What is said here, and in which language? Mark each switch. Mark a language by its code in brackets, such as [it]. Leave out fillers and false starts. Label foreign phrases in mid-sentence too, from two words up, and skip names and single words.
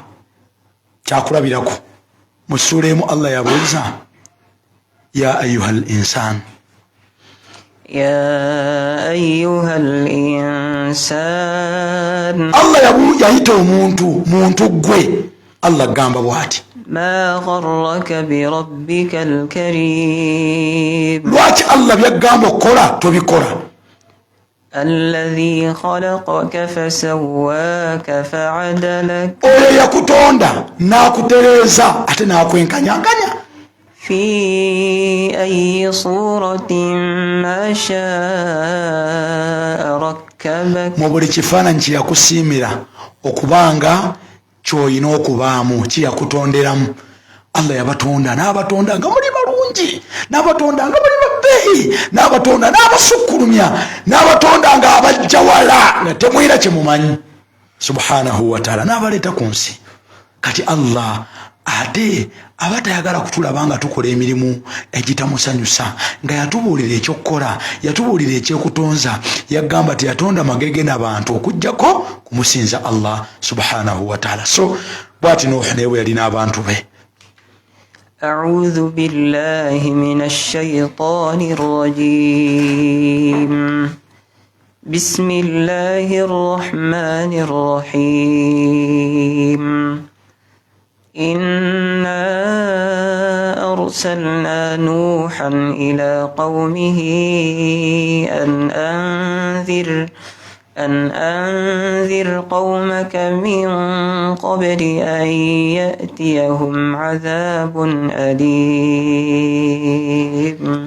[lg] Kyakulabirako mu ssuula emu Allah yabuuza [ar] يا أيها الإنسان, [lg] Allah yayita muntu gwe. Allah gamba bw'ati [ar] ما غرك بربك الكريم. [lg] lwaki Allah byagamba okukola tobikola? [ar] الذي خلقك فسواك فعدلك. [lg] oyo yakutonda n'akutereeza ate n'akwenkanyanganya. [ar] في أي صورة ما شاء ركبك. [lg] mu buli kifaananyi kye yakusiimira okubanga kyoyina okubaamu kiyakutonderamu. Allah yabatonda n'abatonda nga muli balungi, n'abatonda nga muli babbeeyi, n'abatonda n'abasukkulumya, n'abatonda nga abajja wala nga temwira kye mumanyi [ar] سبحانه وتعالى, [lg] n'abaleeta ku nsi. Kati Allah ate abatayagala kutulaba nga tukola emirimu egitamusanyusa, nga yatubuulira ekyokukola, yatubuulira ekyekutonza, yagamba teyatonda magege n'abantu okujjako kumusinza Allah [ar] سبحانه وتعالى. [lg] So bw'ati Nuuhu naye bwe yalina abantu be, [ar] أعوذ بالله من الشيطان الرجيم. بسم الله الرحمن الرحيم. إنا أرسلنا نوحا إلى قومه أن أنذر قومك من قبل أن يأتيهم عذاب أليم.